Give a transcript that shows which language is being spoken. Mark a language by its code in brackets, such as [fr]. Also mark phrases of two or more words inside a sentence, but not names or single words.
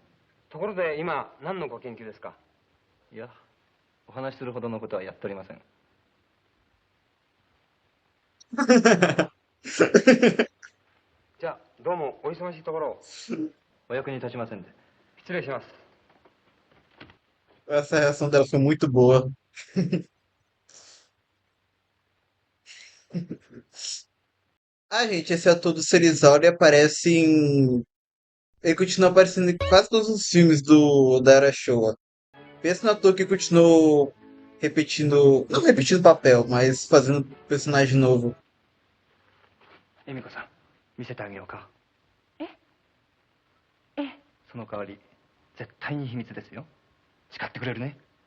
[ja] ところで今何のご研究ですか？いや、お話しするほどのことはやっておりません。じゃあどうもお忙しいところを。お役に立ちませんで。失礼します。 [pt] Essa reação dela foi muito boa. Gente, esse ator do Serizawa, ele aparece em. Ele continua aparecendo em quase todos os filmes da Era Showa. Pensa no ator que continuou repetindo. Não repetindo papel, mas fazendo personagem novo. [ja] 恵美子さん、見せてあげようか。ええ、その代わり絶対に秘密ですよ。誓ってくれるね。